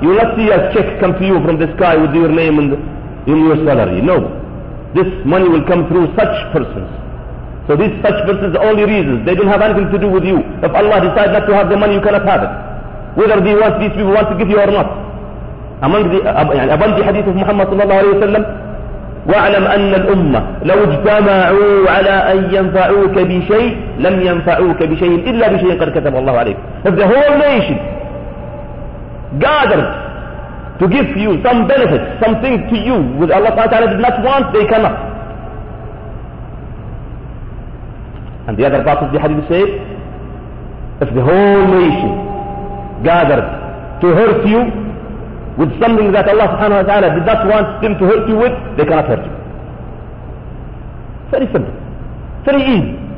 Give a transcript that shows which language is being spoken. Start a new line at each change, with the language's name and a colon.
English: You will not see a check come to you from the sky with your name and in your salary. No. This money will come through such persons. So these such persons are only reasons. They don't have anything to do with you. If Allah decides not to have the money, you cannot have it. Whether these people want to give you or not. Among the hadith of Muhammad sallallahu alayhi wa sallam,
Arabic: وَاعْلَمْ أَنَّ الْأُمَّةِ لَوْ اجْتَمَعُوا عَلَىٰ أَنْ يَنْفَعُوكَ بِشَيْءٍ لَمْ يَنْفَعُوكَ بِشَيْءٍ إِلَّا بِشَيْءٍ قَدْ كَتَبَ اللَّهُ عَلَيْكَ.
English: If the whole nation gathered to give you some benefit, something to you, which Allah subhanahu wa ta'ala did not want, they cannot. And the other part of the hadith say, if the whole nation gathered to hurt you with something that Allah subhanahu wa ta'ala did not want them to hurt you with, they cannot hurt you. Very simple. Very easy.